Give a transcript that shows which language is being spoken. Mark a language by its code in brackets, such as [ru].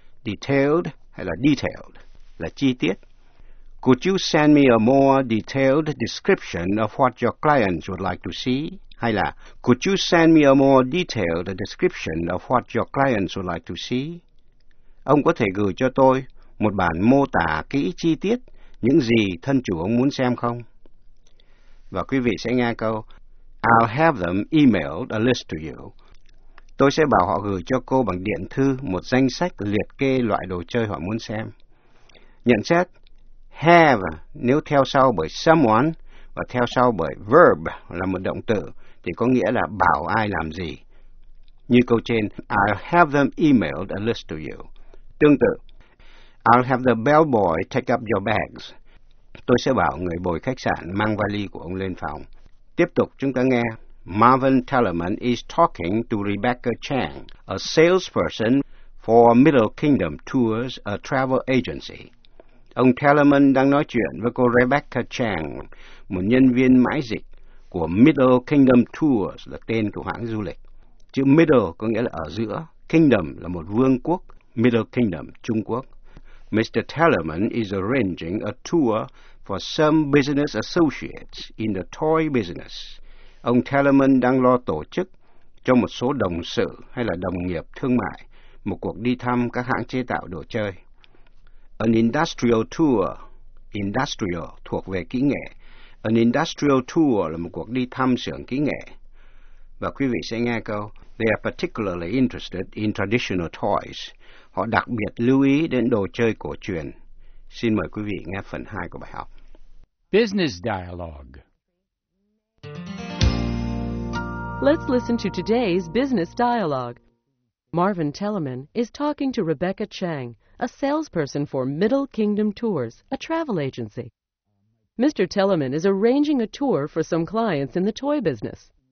[vi] Detailed hay là detailed, là chi tiết. [en] Could you send me a more detailed description of what your clients would like to see? [vi] Hay là, [en] could you send me a more detailed description of what your clients would like to see? [vi] Ông có thể gửi cho tôi một bản mô tả kỹ chi tiết những gì thân chủ ông muốn xem không? Và quý vị sẽ nghe câu, [en] I'll have them email a list to you. [vi] Tôi sẽ bảo họ gửi cho cô bằng điện thư một danh sách liệt kê loại đồ chơi họ muốn xem. Nhận xét, have nếu theo sau bởi someone, và theo sau bởi verb là một động từ thì có nghĩa là bảo ai làm gì. Như câu trên, [en] I'll have them email a list to you. [vi] Tương tự, [en] I'll have the bellboy take up your bags. [vi] Tôi sẽ bảo người bồi khách sạn mang vali của ông lên phòng. Tiếp tục chúng ta nghe, [en] Marvin Tellerman is talking to Rebecca Chang, a salesperson for Middle Kingdom Tours, a travel agency. [vi] Ông Tellerman đang nói chuyện với cô Rebecca Chang, một nhân viên mãi dịch của Middle Kingdom Tours, là tên của hãng du lịch. Chữ Middle có nghĩa là ở giữa, Kingdom là một vương quốc, Middle Kingdom, Trung Quốc. [en] Mr. Tellerman is arranging a tour for some business associates in the toy business. [vi] Ông Tellerman đang lo tổ chức cho một số đồng sự hay là đồng nghiệp thương mại một cuộc đi thăm các hãng chế tạo đồ chơi. [en] An industrial tour, industrial [vi] thuộc về kỹ nghệ. [en] An industrial tour [vi] là một cuộc đi thăm xưởng kỹ nghệ. Và quý vị sẽ nghe câu, [en] they are particularly interested in traditional toys. [vi] Họ đặc biệt lưu ý đến đồ chơi cổ truyền. Xin mời quý vị nghe phần 2 của bài học. [en] Business dialogue. Let's listen to today's business dialogue. Marvin Telleman is talking to Rebecca Chang, a salesperson for Middle Kingdom Tours, a travel agency. Mr. Telleman is arranging a tour for some clients in the toy business.